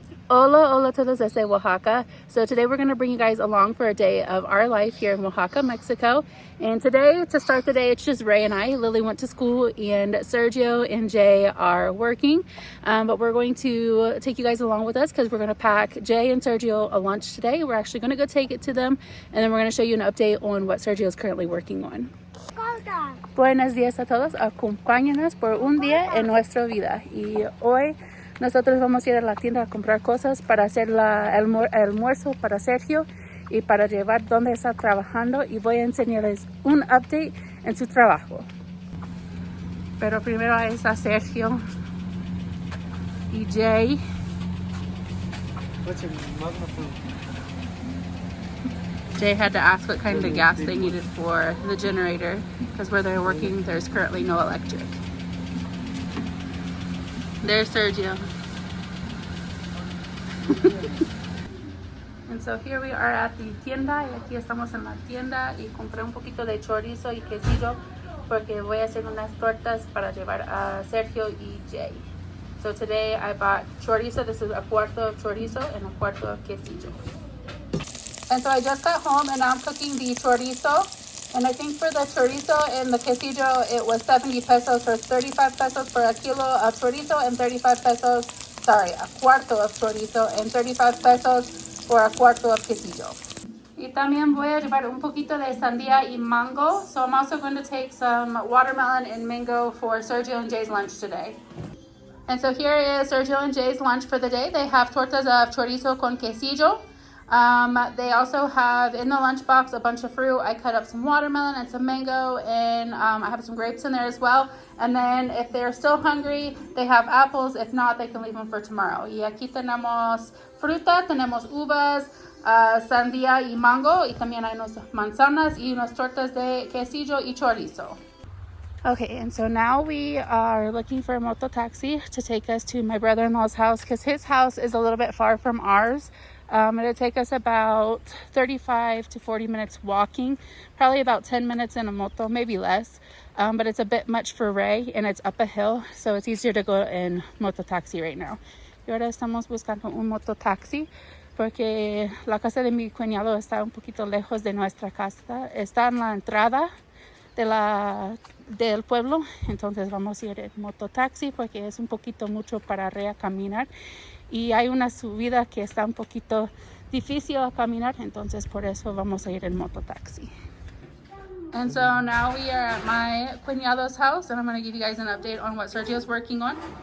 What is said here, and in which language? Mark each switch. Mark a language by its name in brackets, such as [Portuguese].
[Spanish] Hola, hola todos desde Oaxaca. [English] So today we're going to bring you guys along for a day of our life here in Oaxaca, Mexico. And today, to start the day, it's just Ray and I. Lily went to school and Sergio and Jay are working. But we're going to take you guys along with us because we're going to pack Jay and Sergio a lunch today. We're actually going to go take it to them. And then we're going to show you an update on what Sergio is currently working on. [Spanish] Buenos días a todos. Acompáñenos por un día en nuestra vida. Y hoy nosotros vamos a ir a la tienda a comprar cosas para hacer el almuerzo para Sergio y para llevar donde está trabajando, y voy a enseñarles un update en su trabajo. Pero primero ahí está Sergio y Jay. [English] Jay had to ask what kind of gas they needed for the generator because where they're working there's currently no electric. There's Sergio. And so here we are at the tienda, [Spanish] y aquí estamos en la tienda, y compré un poquito de chorizo y quesillo porque voy a hacer unas tortas para llevar a Sergio y Jay. [English] So today I bought chorizo. This is a cuarto of chorizo and a cuarto of quesillo. And so I just got home and now I'm cooking the chorizo. And I think for the chorizo and the quesillo, it was 70 pesos or 35 pesos for a kilo of chorizo and 35 pesos, a cuarto of chorizo and 35 pesos for a cuarto of quesillo. [Spanish] Y también voy a llevar un poquito de sandía y mango. [English] So I'm also going to take some watermelon and mango for Sergio and Jay's lunch today. And so here is Sergio and Jay's lunch for the day. They have tortas of chorizo con quesillo. They also have in the lunchbox a bunch of fruit. I cut up some watermelon and some mango, and I have some grapes in there as well. And then if they're still hungry, they have apples. If not, they can leave them for tomorrow. [Spanish] Y aquí tenemos fruta, tenemos uvas, sandía y mango, y también hay unas manzanas y unas tortas de quesillo y chorizo. [English] Okay, and so now we are looking for a moto taxi to take us to my brother-in-law's house because his house is a little bit far from ours. It'll take us about 35 to 40 minutes walking, probably about 10 minutes in a moto, maybe less. But it's a bit much for Ray and it's up a hill, so it's easier to go in moto taxi right now. [Spanish] Y ahora estamos buscando un moto taxi porque la casa de mi cuñado está un poquito lejos de nuestra casa. Está en la entrada del pueblo, entonces vamos a ir en mototaxi porque es un poquito mucho para caminar y hay una subida que está un poquito difícil a caminar, entonces por eso vamos a ir en mototaxi. [English] And so now we are at my cuñado's house and I'm going to give you guys an update on what Sergio's working on.